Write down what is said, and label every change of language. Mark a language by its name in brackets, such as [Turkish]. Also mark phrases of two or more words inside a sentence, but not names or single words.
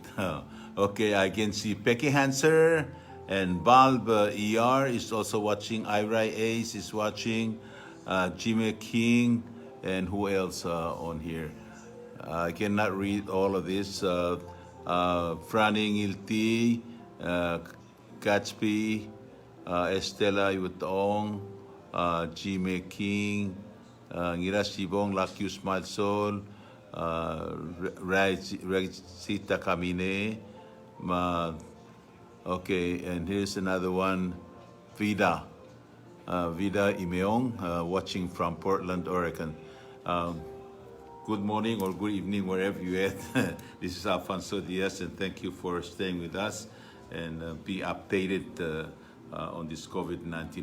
[English] Okay, I can see Becky Hanser and Bulb ER is also watching. Ira Ace is watching. Jimmy King, and who else on here? I cannot read all of this. Franning Ilti, Gatsby, Estela Yutong, Jimmy King, Ngira Sibong, Lakius Malsol, Regsita Camine, okay, and here's another one, Vida Imeong, watching from Portland, Oregon. Good morning or good evening, wherever you're at. This is Alfonso Diaz, and thank you for staying with us and be updated on this COVID-19.